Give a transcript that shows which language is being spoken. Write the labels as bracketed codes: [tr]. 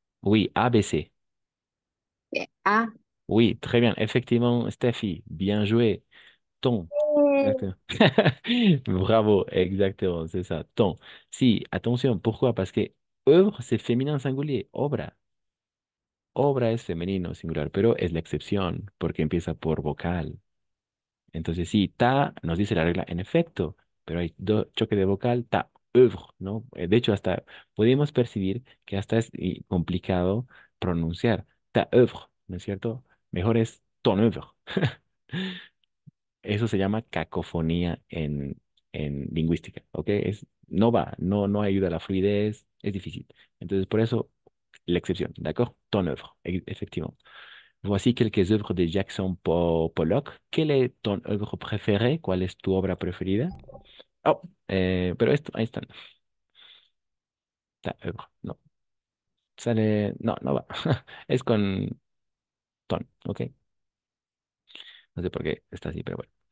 [fr] oui, ABC. A. Oui, très bien. Effectivement, Steffi, bien joué. Ton. Exactement. Bravo, exactement, c'est ça. Ton. Si, attention, pourquoi? Parce que œuvre, c'est féminin singulier. [es] Obra. Obra es femenino singular, pero es la excepción porque empieza por vocal. Entonces, sí, ta nos dice la regla en efecto, pero hay choque de vocal, [fr] ta, œuvre, [es] ¿no? De hecho, hasta podemos percibir que hasta es complicado pronunciar [fr] ta œuvre, [es] ¿no es cierto? Mejor es [fr] ton œuvre. [es] Eso se llama cacofonía en lingüística, ¿ok? No va, no ayuda a la fluidez, es difícil. Entonces, por eso, la excepción, [fr] ¿d'accord? Ton œuvre, effectivement. Voici quelques œuvres de Jackson Pollock. Quelle est ton œuvre préférée? [es] ¿Cuál es tu obra preferida? Oh, pero esto, ahí está. [fr] Ta œuvre, [es] no. Sale, no, no va. Es con ton, ¿ok? No sé por qué está así, pero bueno.